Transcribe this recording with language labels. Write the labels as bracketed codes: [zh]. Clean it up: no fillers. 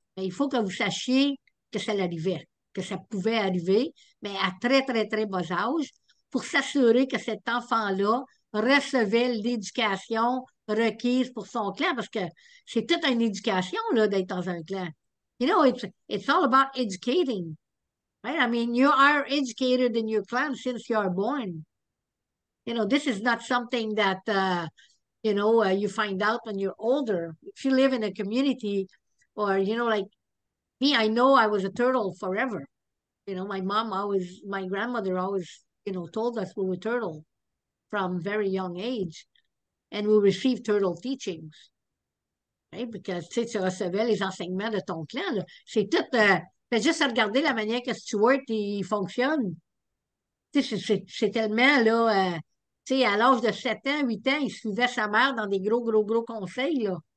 [fr] Mais il faut que vous sachiez que ça arrivait, que ça pouvait arriver, mais à très, très, très bas âge, pour s'assurer que cet enfant-là recevait l'éducation requise pour son clan, parce que c'est toute une éducation, là, d'être dans un clan. [en] You know, it's all about educating, right? I mean, you are educated in your clan since you are born. You know, this is not something that, you find out when you're older. If you live in a community or, like me, I know I was a turtle forever. My grandmother always, told us we were turtle from very young age, and we received turtle teachings. Right? [fr] Because, tu recevais les enseignements de ton clan, là. C'est tout, fais juste à regarder la manière que Stuart, il fonctionne. Tu sais, c'est tellement, là, tu sais, à l'âge de 7 ans, 8 ans, il suivait sa mère dans des gros, gros, gros conseils, là.